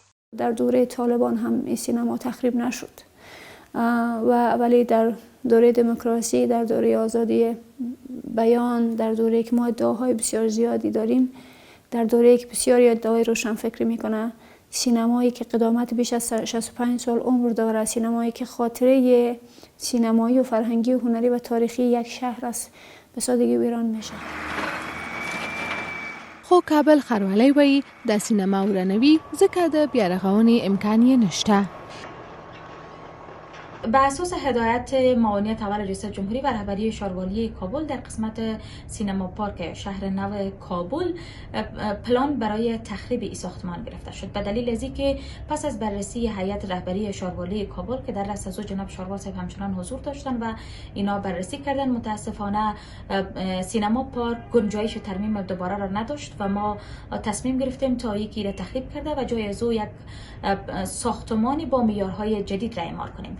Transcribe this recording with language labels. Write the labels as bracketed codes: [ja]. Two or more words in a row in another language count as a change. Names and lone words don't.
[fa] در دوره طالبان هم این سینما تخریب نشد ولی در دوره دموکراسی، در دوره آزادی بیان، در دوره که ما ادعاهای بسیار زیادی داریم، در دوره که بسیاری ادعای روشنفکری میکنه، سینمایی که قدامت بیش از 65 سال عمر داره، سینمایی که خاطره سینمایی و فرهنگی و هنری و تاریخی یک شهر است، به سادگی ویران میشه. [ps] خو کابل ښاروالۍ وایي د سینما ورانوي ځکه د بیارغونې امکان یې نشته. [fa] به اساس هدایت معاونیت اول رئیس جمهوری و رهبری شاروالی کابل در قسمت سینما پارک شهر نو کابل پلان برای تخریب این ساختمان گرفته شد. به دلیل از اینکه پس از بررسی هیئت رهبری شاروالی کابل که در رأس از جناب شاروال صاحب همچنان حضور داشتن و اینا بررسی کردن، متاسفانه سینما پارک گنجایش ترمیم دوباره را نداشت و ما تصمیم گرفتیم تا یکی را تخریب کرده و جای از او یک ساختمانی با معیارهای جدید را اعمال کنیم.